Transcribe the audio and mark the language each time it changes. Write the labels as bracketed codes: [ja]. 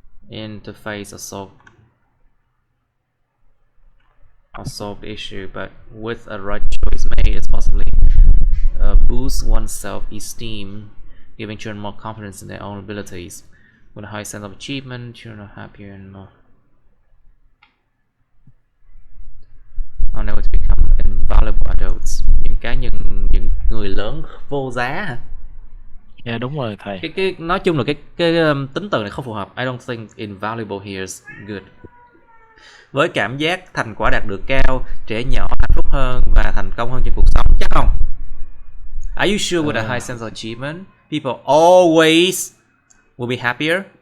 [en] Interface or solve the issue, but with a right choice made, it's possibly boost one's self-esteem, giving children more confidence in their own abilities. With a high sense of achievement, children are happier and more able to become invaluable adults. [vi] Những người lớn vô giá hả? Dạ đúng rồi thầy. Cái nói chung là cái tính từ này không phù hợp. [en] I don't think invaluable here is good. [vi] Với cảm giác thành quả đạt được cao, trẻ nhỏ hạnh phúc hơn và thành công hơn trong cuộc sống, chắc không? [en] Are you sure with a high sense of achievement, people always will be happier?